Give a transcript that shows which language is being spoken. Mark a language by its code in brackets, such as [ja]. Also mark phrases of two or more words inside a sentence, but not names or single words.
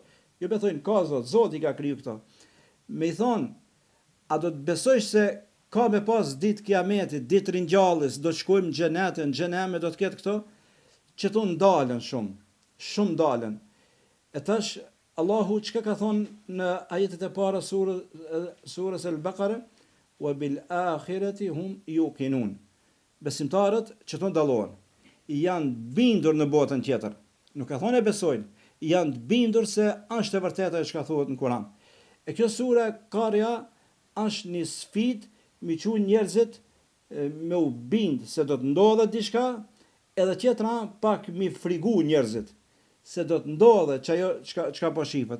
[sq] Jo me thonë ka Zot, Zoti ka kriju këto. Me i thonë, a do të besojsh se ka me pas ditë Kiametit, ditë ringjalljes, do të shkojmë në xhenet, në xheneme do të ketë këto? Që tu ndalen shumë ndalen. E tash Allahu çka ka thonë në ajetet e para surës El-Baqara, [ar] وبالآخرة هم يوقنون. [sq] Besimtarët që të ndallohen, janë bindur në botën tjetër. Nuk e thonë e besojnë, janë bindur se është e vërteta çka thuhet në Kur'an. E kjo sure Qari'a është një sfidë me çu njerëzit me u bind se do të ndodhe diçka, edhe tjetra pak mi frigu njerëzit se do të ndodhe çajo çka po shifet.